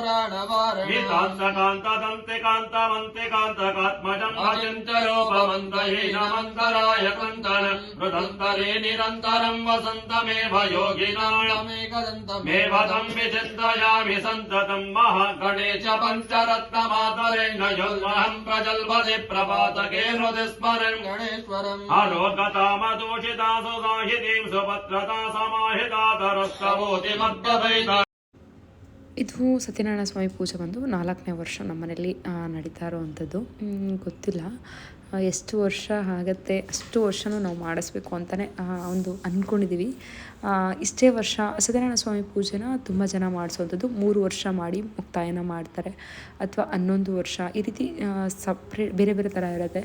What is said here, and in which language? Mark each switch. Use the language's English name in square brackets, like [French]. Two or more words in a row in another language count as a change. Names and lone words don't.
[Sanskrit] पुराणवारणं कान्तमन्तिकान्तकात्मजं भजन्तरोपमन्तहीनमन्तराय कन्तन मृदन्तरे निरन्तरं वसन्तमेव योगिनामेकदन्तमेव तं विचिन्तयामि सन्ततं महागणेश पञ्चरत्नमातरेण योऽहं प्रजल्पति प्रपातके हृदि स्मरन् गणेश्वरम् अलोकतामदूषिता सुसाहितीं सुभद्रता समाहिता तरस्तवोति मद्गतैता. [Kannada] ಇದು ಸತ್ಯನಾರಾಯಣ ಸ್ವಾಮಿ ಪೂಜೆ ಬಂದು 4ನೇ ವರ್ಷ ನಮ್ಮ ಮನೇಲಿ ನಡೀತಾ ಇರೋವಂಥದ್ದು. ಗೊತ್ತಿಲ್ಲ ಎಷ್ಟು ವರ್ಷ ಆಗುತ್ತೆ, ಅಷ್ಟು ವರ್ಷವೂ ನಾವು ಮಾಡಿಸ್ಬೇಕು ಅಂತಲೇ ಒಂದು ಅಂದ್ಕೊಂಡಿದ್ದೀವಿ. ಇಷ್ಟೇ ವರ್ಷ ಸತ್ಯನಾರಾಯಣ ಸ್ವಾಮಿ ಪೂಜೆನ ತುಂಬ ಜನ ಮಾಡಿಸೋವಂಥದ್ದು 3 ವರ್ಷ ಮಾಡಿ ಮುಕ್ತಾಯನ ಮಾಡ್ತಾರೆ, ಅಥವಾ 11 ವರ್ಷ, ಈ ರೀತಿ ಬೇರೆ ಬೇರೆ ಥರ ಇರುತ್ತೆ.